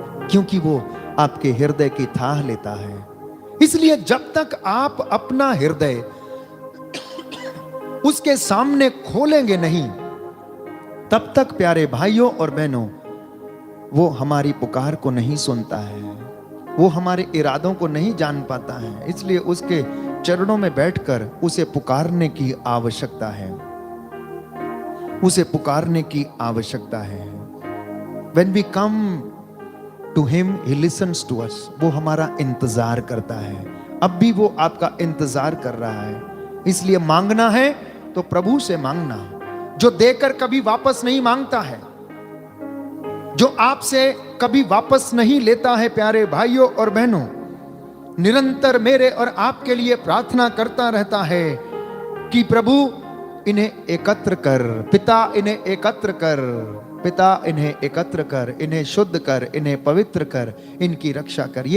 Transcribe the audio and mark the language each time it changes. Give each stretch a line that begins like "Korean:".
Hindi: क्योंकि वो आपके हृदय की थाह लेता है। इसलिए जब तक आप अपना हृदय उसके सामने खोलेंगे नहीं, तब तक प्यारे भाइयों और बहनों, वो हमारी पुकार को नहीं सुनता है, वो हमारे इरादों को नहीं जान पाता है। इसलिए उसके चरणों में बैठकर उसे पुकारने की आवश्यकता है, उसे पुकारने की आवश्यकता है।
English: When we come to him, he listens to us.
Hindi: वो हमारा इंतजार करता है। अब भी वो आपका इंतजार कर रहा है। इसलिए मांगना है तो प्रभु से मांगना, जो देकर कभी वापस नहीं मांगता है, जो आपसे कभी वापस नहीं लेता है। प्यारे भाइयों और बहनों, निरंतर मेरे और आपके लिए प्रार्थना करता रहता है कि प्रभु इन्हें एकत्र कर, पिता इन्हें एकत्र कर, पिता इन्हें एकत्र कर, इन्हें शुद्ध कर, इन्हें पवित्र कर, इनकी रक्षा कर।